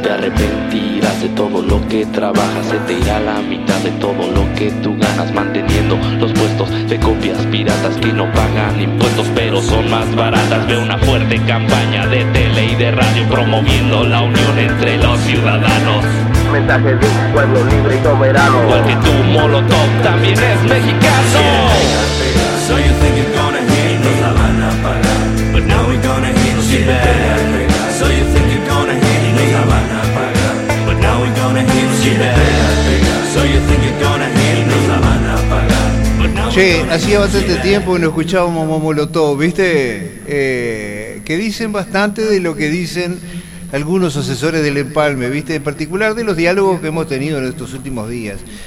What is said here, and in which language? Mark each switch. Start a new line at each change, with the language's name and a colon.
Spanish: Te arrepentirás de todo lo que trabajas, se te irá la mitad de todo lo que tú ganas, manteniendo los puestos de copias piratas que no pagan impuestos pero son más baratas. Ve una fuerte campaña de tele y de radio promoviendo la unión entre los ciudadanos. Mensaje de un pueblo libre y soberano, igual que tú, Molotov también es mexicano.
English: So you think you're gonna But now we're gonna hit you back. So you think you're gonna hit me? But now we're gonna hit you back. So you think you're gonna hit me?
Spanish: Che, hacía bastante tiempo que no escuchábamos a Molotov, ¿viste? Que dicen bastante de lo que dicen algunos asesores del Empalme, ¿viste? En particular de los diálogos que hemos tenido en estos últimos días.